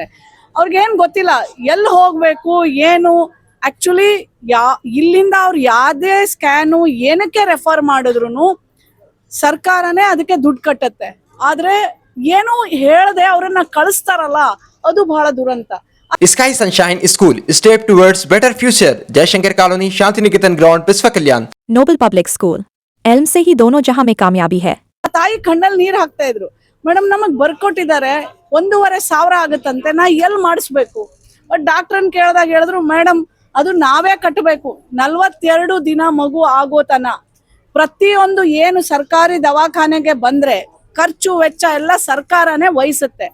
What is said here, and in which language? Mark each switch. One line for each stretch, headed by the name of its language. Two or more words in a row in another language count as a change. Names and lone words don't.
Kannada: ಅವ್ರಿಗೇನ್ ಗೊತ್ತಿಲ್ಲ ಎಲ್ಲಿ ಹೋಗ್ಬೇಕು ಏನು. ಆಕ್ಚುಲಿ ಇಲ್ಲಿಂದ ಅವ್ರು ಯಾವ್ದೇ ಸ್ಕ್ಯಾನು ಏನಕ್ಕೆ ರೆಫರ್ ಮಾಡಿದ್ರು ಸರ್ಕಾರನೇ ಅದಕ್ಕೆ ದುಡ್ಡು ಕಟ್ಟತ್ತೆ. ಆದ್ರೆ ಏನು ಹೇಳದೆ ಅವ್ರನ್ನ ಕಳಿಸ್ತಾರಲ್ಲ, ಅದು ಬಹಳ ದುರಂತ.
English: Sky Sunshine School, step towards better future. Jaishankar Colony, Shantiniketan Ground, Pisva Kalyan. Noble Public School.
Urdu: एल्म से ही दोनों जहां में कामयाबी है.
Kannada: ತಾಯಿ ಕಣ್ಣಲ್ಲಿ ನೀರು ಹಾಕ್ತಾ ಇದ್ರು. ಮೇಡಮ್ ನಮಗ್ ಬರ್ಕೊಟ್ಟಿದ್ದಾರೆ 1,500 ಆಗುತ್ತಂತೆ, ನಾ ಎಲ್ಲಿ ಮಾಡಿಸ್ಬೇಕು. ಬಟ್ ಡಾಕ್ಟರ್ನ ಕೇಳಿದಾಗ ಹೇಳಿದ್ರು ಮೇಡಮ್ ಅದು ನಾವೇ ಕಟ್ಟಬೇಕು, 42 ದಿನ ಮಗು ಆಗೋತನ. ಪ್ರತಿಯೊಂದು ಏನು ಸರ್ಕಾರಿ ದವಾಖಾನೆಗೆ ಬಂದ್ರೆ ಖರ್ಚು ವೆಚ್ಚ ಎಲ್ಲ ಸರ್ಕಾರನೇ ವಹಿಸುತ್ತೆ.